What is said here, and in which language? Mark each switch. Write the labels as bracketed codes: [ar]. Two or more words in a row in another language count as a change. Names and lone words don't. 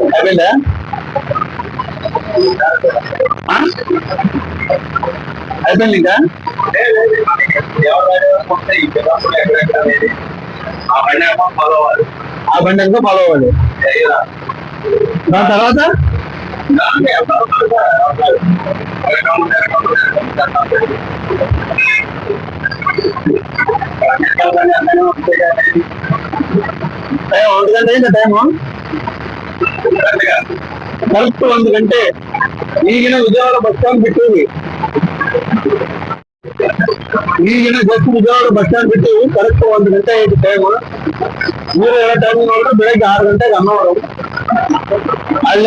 [kn] ಆಯ್ತಲ್ಲ ಆಯ್ತಲ್ಲ [te] ಈಗ ఆ బండి అనుకో ఫాలో అవ్వాలి దాని తర్వాత ఒంటి గంట అయిందా టైము కరెక్ట్ [kn] 1 ಗಂಟೆ ಈಗಿನ ವಿಜಯವಾಡ [en] bus stand [kn] ಬಿಟ್ಟಿವಿ ವಿಜಯವಾಡ [en] bus stand [kn] ಬಿಟ್ಟಿವಿ ಕರೆಕ್ಟ್ 1 ಗಂಟೆ ಐತಿ ಟೈಮ್ ಇವ್ರು ಹೇಳೋ ಟೈಮಿಂಗ್ ನೋಡಿದ್ರೆ ಬೆಳಗ್ಗೆ 6 ಗಂಟೆಗೆ ಅನ್ನೋರು ಅಲ್ಲಿ